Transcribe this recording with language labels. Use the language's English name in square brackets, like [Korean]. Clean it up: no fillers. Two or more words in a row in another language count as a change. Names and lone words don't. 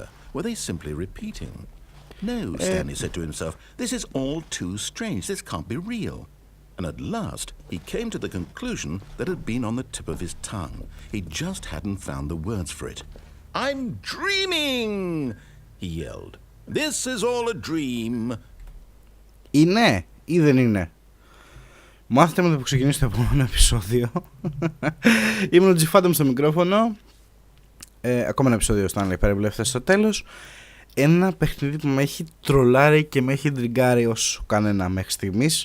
[English] Were they simply repeating? No, Stanley said to himself, this is all too strange. This can't be real. And at last, he came to the conclusion that had been on the tip of his tongue. He just hadn't found the words for it. I'm dreaming, he yelled. This is all a dream. [Greek] Είναι ή δεν είναι? Μάθετε με το που ξεκινήσει το επόμενο επεισόδιο. Ήμουν ο Τζιφάντομ στο μικρόφωνο. Ακόμα ένα επεισόδιο Stanley Parable Ep3 στο τέλος. Ένα παιχνίδι που με έχει τρολάρει και με έχει ντριγκάρει όσο κανένα μέχρι στιγμής.